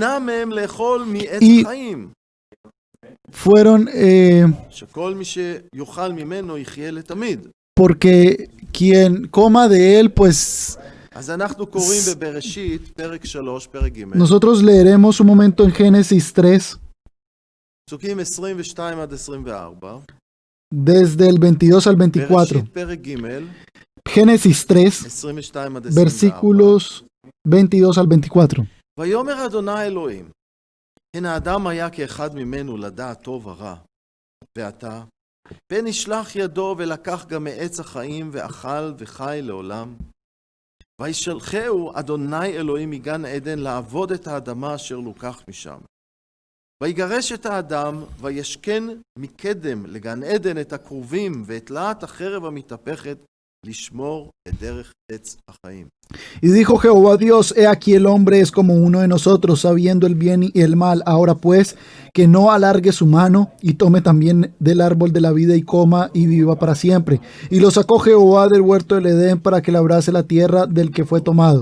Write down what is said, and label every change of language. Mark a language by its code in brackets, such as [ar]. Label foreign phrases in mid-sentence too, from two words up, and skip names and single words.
[es] Y fueron porque quien coma de él, pues nosotros leeremos un momento en Génesis 3, desde el 22 al 24. Génesis 3, versículos 22 al 24. [he] ויאמר אדוני אלוהים, הן האדם היה כאחד ממנו לדעת טוב ורע, ועתה, פן ישלח ידו ולקח גם מעץ החיים ואכל וחי לעולם. וישלחהו אדוני אלוהים מגן עדן לעבוד את האדמה אשר לוקח משם. ויגרש את האדם וישכן מקדם לגן עדן את הכרובים ואת להט החרב המתהפכת לשמור את דרך עץ החיים. [es] Y dijo Jehová Dios: he aquí el hombre es como uno de nosotros, sabiendo el bien y el mal. Ahora pues, que no alargue su mano y tome también del árbol de la vida y coma y viva para siempre. Y lo sacó Jehová del huerto del Edén para que labrase la tierra del que fue tomado.